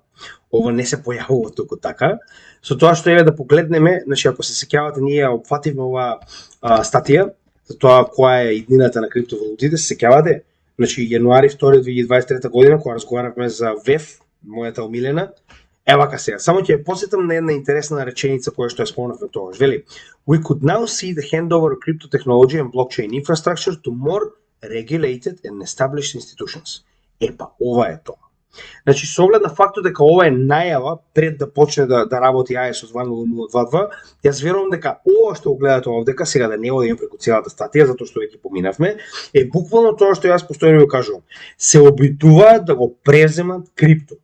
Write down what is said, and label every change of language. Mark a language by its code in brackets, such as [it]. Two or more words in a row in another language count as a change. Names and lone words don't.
[mk] Ова не се појавува току така. Со тоа што еве да погледнеме, значи ако се сеќавате, ние ја опфативме оваа статија за тоа која е иднината на криптовалутите, се сеќавате, значи јануари 2 2023 година кога разговаравме за VEF, мојата омилена. Евака сега, само ќе ја посетам на една интересна реченица која што ја спомнавме тогаш. Вели, [en] we could now see the handover of crypto technology and blockchain infrastructure to more regulated and established institutions. [mk] Епа, ова е тоа. Значи, со оглед на фактот дека ова е најава пред да почне да работи ISO 20022, јас верувам дека ова што го гледате овдека, сега да не одиме преку целата статија, затоа што веќе поминавме, е буквално тоа што јас постојано го кажувам. Се обидуваат да го преземат крипто.